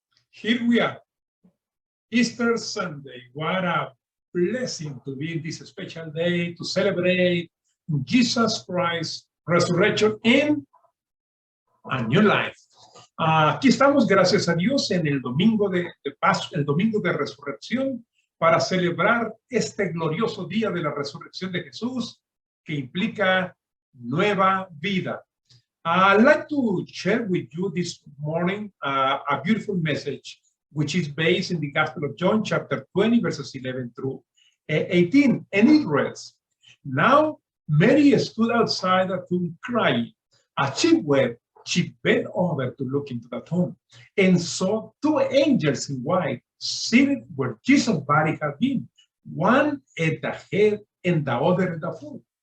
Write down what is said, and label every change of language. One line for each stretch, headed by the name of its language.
English: Here we are, Easter Sunday. What a blessing to be this special day to celebrate Jesus Christ's resurrection and a new life.
Spanish: Aquí estamos, gracias a Dios, en el domingo de Pascua, el domingo de resurrección, para celebrar este glorioso día de la resurrección de Jesús, que implica nueva vida.
English: I'd like to share with you this morning a beautiful message, which is based in the Gospel of John, chapter 20, verses 11 through 18. And it reads, "Now Mary stood outside the tomb crying. As she bent over to look into the tomb and saw two angels in white seated where Jesus' body had been, one at the head and the other at the foot.